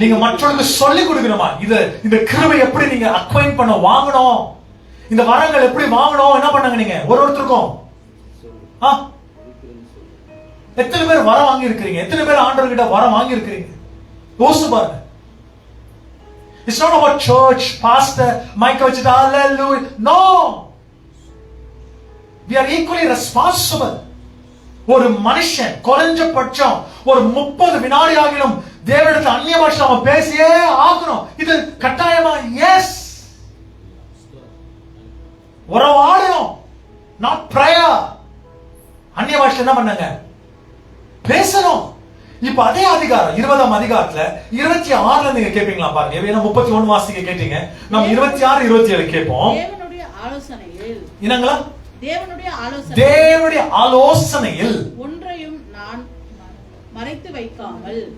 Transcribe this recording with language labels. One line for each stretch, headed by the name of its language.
Tamil: நீங்க மற்றவங்களுக்கு சொல்லிக் கொடுக்கணுமா? இந்த கிருபை எப்படி நீங்க அக்வைன் பண்ண வாங்கணும், இந்த வரங்கள் எப்படி வாங்கணும், என்ன பண்ணாங்க நீங்க ஒருத்தருக்கும்? எத்தனை பேர் வர வாங்கி இருக்கிறீங்க? எத்தனை பேர் ஆண்டவர்கிட்ட வர வாங்கி இருக்கிறீங்க? யோசிச்சு பாருங்க.
English: It's not about church, pastor, mic
Tamil: வச்சிட்டு
English: hallelujah. No. We are equally responsible.
Tamil: ஒரு மனுஷன் குறைஞ்சபட்சம் ஒரு 30 வினாடி ஆகிலும் தேவனிடத்தில் அந்நிய பாஷை நாம பேசியே ஆகணும். இது கட்டாயமா? எஸ். உறவாடணும்,
English: not prayer.
Tamil: அந்நிய பாஷை என்ன பண்ணாங்க? பேசணும். இப்ப அதே அதிகாரம் 20ஆம் அதிகாரத்துல 26ல நீங்க கேப்பீங்களா பாருங்க. ஏன்னா 31 வாசிக்க கேட்டீங்க, நம்ம 26 27 கேட்போம். தேவனுடைய ஆலோசனையில் என்னங்களா? தேவனுடைய ஆலோசனையில் ஒன்றையும் நான் மறைத்து வைக்காமல்,